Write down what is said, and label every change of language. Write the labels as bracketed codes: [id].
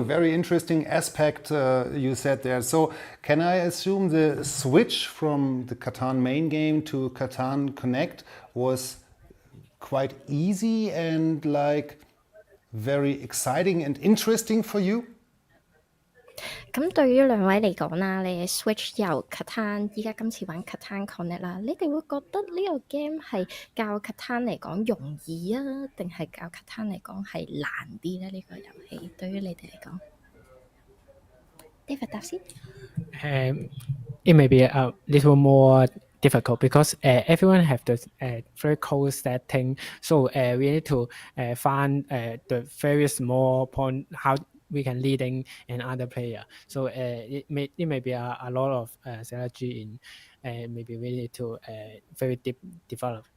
[en] Very interesting aspect you said there. So can I assume the switch from the CATAN main game to CATAN Connect was quite easy and very exciting and interesting for you? [yue] 咁對於兩位嚟講啦，你 switch 由 CATAN 依家今次玩 CATAN Connect 啦，你哋會覺得呢個 game 係較 CATAN 嚟講容易啊，定係較 CATAN 嚟講係難啲咧？呢個遊戲對於你哋嚟講 ，David 答先。 [en] It may be a little more difficult because everyone have the very close setting, so we need to find the very small point how we can leading another player. So it may be a lot of strategy in maybe we need to very deep develop.